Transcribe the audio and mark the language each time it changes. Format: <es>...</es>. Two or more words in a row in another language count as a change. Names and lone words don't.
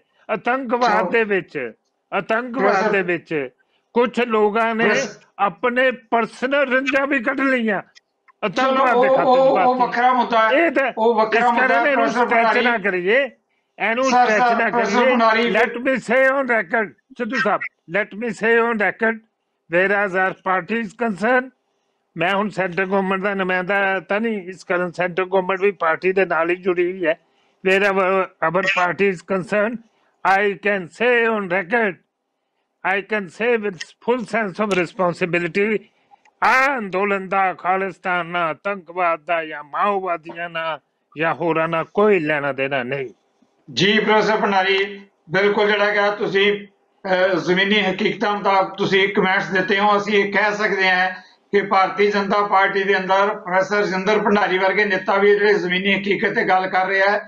<pa>ਆਤੰਕਵਾਦ ਦੇ ਵਿੱਚ ਕੁਝ ਲੋਕਾਂ ਨੇ ਆਪਣੇ ਪਰਸਨਲ ਰੰਜਾਂ ਵੀ ਕੱਢ ਲਈਆਂ ਆਤੰਕਵਾਦ ਦੇ ਖਾਤੇ। ਉਹ ਵੱਖਰਾ ਮੁੱਦਾ ਹੈ, ਉਹ ਵੱਖਰਾ ਮੁੱਦਾ ਹੈ। ਇਹਨੂੰ ਸਟ੍ਰੈਚ ਨਾ ਕਰੀਏ,</pa> <en>let me say on record, ਸਿੱਧੂ ਸਾਹਿਬ, let me say on record whereas our party is concerned,</en> <pa>ਮੈਂ ਹੁਣ</pa> <en>center government</en> <pa>ਦਾ ਨੁਮਾਇੰਦਾ ਤਾਂ ਨਹੀਂ, ਇਸ ਕਾਰਨ</pa> <en>center government</en> <pa>ਵੀ ਪਾਰਟੀ ਦੇ ਨਾਲ ਹੀ ਜੁੜੀ ਹੋਈ ਹੈ।</pa> <en>wherever our party is concerned, I can say on record, I can say with full sense of responsibility,</en> <pa>ਆ ਅੰਦੋਲਨ ਦਾ ਖਾਲਿਸਤਾਨ ਨਾਲ, ਆਤੰਕਵਾਦ ਦਾ ਜਾਂ ਮਾਓਵਾਦੀਆਂ ਨਾਲ ਜਾਂ ਹੋਰਾਂ ਨਾਲ ਕੋਈ ਲੈਣਾ ਦੇਣਾ ਨਹੀਂ। ਜੀ ਪ੍ਰੋਫੈਸਰ ਭੰਡਾਰੀ, ਬਿਲਕੁਲ ਜਿਹੜਾ ਕਿ ਤੁਸੀਂ ਜ਼ਮੀਨੀ ਹਕੀਕਤਾਂ ਮੁਤਾਬਕ ਤੁਸੀਂ ਕਮੈਂਟਸ ਦਿੱਤੇ ਹੋ, ਅਸੀਂ ਇਹ ਕਹਿ ਸਕਦੇ ਹਾਂ ਕਿ ਭਾਰਤੀ ਜਨਤਾ ਪਾਰਟੀ ਦੇ ਅੰਦਰ ਪ੍ਰੋਫੈਸਰ ਰਜਿੰਦਰ ਭੰਡਾਰੀ ਵਰਗੇ ਨੇਤਾ ਵੀ ਜਿਹੜੇ ਜ਼ਮੀਨੀ ਹਕੀਕਤ ਤੇ ਗੱਲ ਕਰ ਰਿਹਾ ਹੈ।</pa>